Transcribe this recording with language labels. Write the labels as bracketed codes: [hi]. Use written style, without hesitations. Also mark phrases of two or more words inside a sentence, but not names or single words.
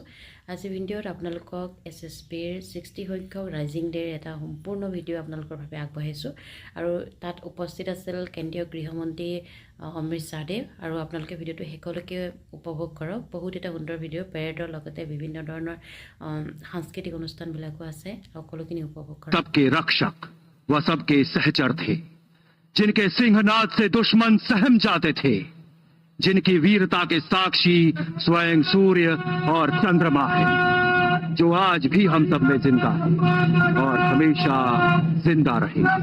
[as] আজি ভিডিঅ'ত আপোনালোকক SSBৰ 60 সংখ্যক [en] raising day [as] এটা সম্পূৰ্ণ ভিডিঅ' আপোনালোকৰ বাবে আগবঢ়াইছোঁ আৰু তাত উপস্থিত আছিল কেন্দ্ৰীয় গৃহমন্ত্ৰী অমৃত শ্বাহদেৱ আৰু আপোনালোকে ভিডিঅ'টো শেষলৈকে উপভোগ কৰক। বহুত এটা সুন্দৰ ভিডিঅ', পেৰেডৰ লগতে বিভিন্ন ধৰণৰ সাংস্কৃতিক অনুষ্ঠানবিলাকো আছে, সকলোখিনি উপভোগ কৰক। [hi] सबके रक्षक व सबके सहचर थे, जिनके सिंहनाद से दुश्मन सहम जाते थे, जिनकी वीरता के साक्षी स्वयं सूर्य और चंद्रमा है, जो आज भी हम सब में जिंदा है और हमेशा जिंदा रहे।